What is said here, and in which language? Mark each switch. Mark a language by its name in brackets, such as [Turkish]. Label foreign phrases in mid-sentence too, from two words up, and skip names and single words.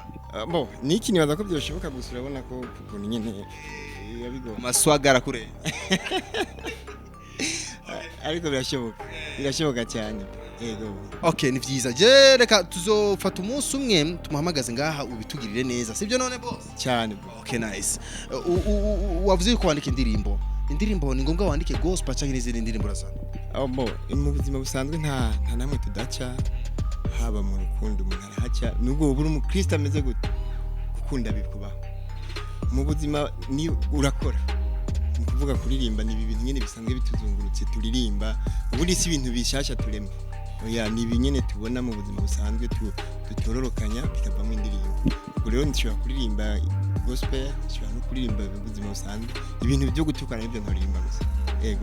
[Rundi] bo niki nibaza ko byoshoboka gusa urabona ko kuko nyine yabigo maswagara kure ariko birashoboka cyane yego okay ni vyiza je reka tuzofata umunsi umwe tumuhamagaze ngaha ubitugirire neza sibyo none boss cyane okay nice wavuze ko wandika indirimbo ni ngombwa wandike gospel cyangwa n'izindi ndirimbo razana bo mu buzima busanzwe nta namwe tudaca haba mu rukundo umuntu arahaca nubwo buri umukristo ameze gute gukunda bikubaho mu buzima ni urakora mu kuvuga kuririmba ni ibintu nyene bisanzwe bituzungurutse turirimba ubundi si ibintu bishasha turema oya ni ibinyene tubona mu buzima busanzwe tutororokanya bikavamo indirimbo ubwo rero nshobora kuririmba gospel nshobora no kuririmba mu buzima busanzwe ibintu byo gutukana n'ibyo ntaririmba gusa ego.